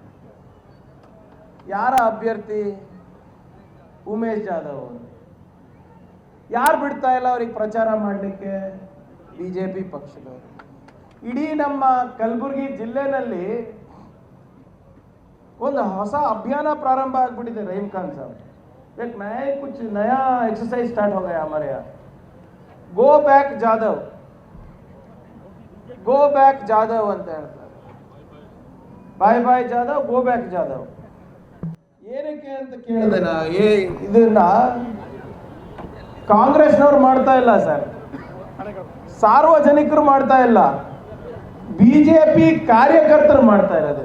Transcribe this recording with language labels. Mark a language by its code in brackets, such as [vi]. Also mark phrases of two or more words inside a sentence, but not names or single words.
[kn] ಯಾರ ಅಭ್ಯರ್ಥಿ? ಉಮೇಶ್ ಜಾಧವ್ ಅವರು. ಯಾರು ಬಿಡ್ತಾ ಇಲ್ಲ ಅವ್ರಿಗೆ ಪ್ರಚಾರ ಮಾಡಲಿಕ್ಕೆ? BJP ಪಕ್ಷದವರು. ಇಡೀ ನಮ್ಮ ಕಲಬುರಗಿ ಜಿಲ್ಲೆನಲ್ಲಿ ಒಂದು ಹೊಸ ಅಭಿಯಾನ ಪ್ರಾರಂಭ ಆಗ್ಬಿಟ್ಟಿದೆ. [hi] ರಹೀಮ್ ಖಾನ್ ಸಾಹಬ್ एक कुछ नया [en] exercise start [hi] हो गया हमारे यहाँ. [en] go back Jadhav, go back Jadhav [kn] ಅಂತ ಹೇಳ್ತಾರೆ. [en] bye bye Jadhav, go back Jadhav. [kn] ಏನಕ್ಕೆ ಅಂತ ಕೇಳಿದೆ ನಾ. ಇದನ್ನ ಕಾಂಗ್ರೆಸ್ನವ್ರು ಮಾಡ್ತಾ ಇಲ್ಲ ಸರ್, ಸಾರ್ವಜನಿಕರು ಮಾಡ್ತಾ ಇಲ್ಲ, BJP ಕಾರ್ಯಕರ್ತರು ಮಾಡ್ತಾ ಇರೋದು.